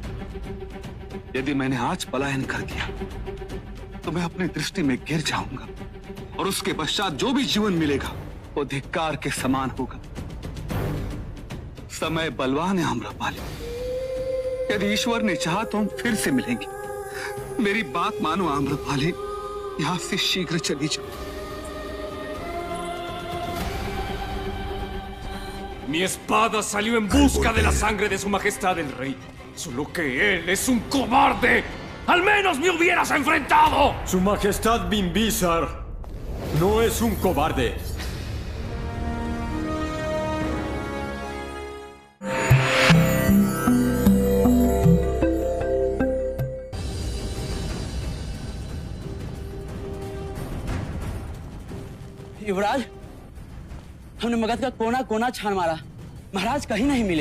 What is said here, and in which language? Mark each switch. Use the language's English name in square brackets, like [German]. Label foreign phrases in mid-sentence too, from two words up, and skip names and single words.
[Hindi] यदि मैंने आज पलायन कर दिया तो मैं अपनी दृष्टि में गिर जाऊंगा, और उसके पश्चात जो भी जीवन मिलेगा वो धिक्कार के समान होगा। समय बलवान है आम्रपाली, यदि ईश्वर ने चाहा तो हम फिर से मिलेंगे। मेरी बात मानो आम्रपाली, यहां से शीघ्र चली जाओ। [Spanish] Mi espada salió en busca de la sangre de su majestad el rey. Solo que él es un cobarde. ¡Al menos me hubieras enfrentado! Su majestad Bimbisar no es un cobarde. [Hindi] युवराज, हमने मगध का कोना कोना छान मारा, महाराज कहीं नहीं मिले।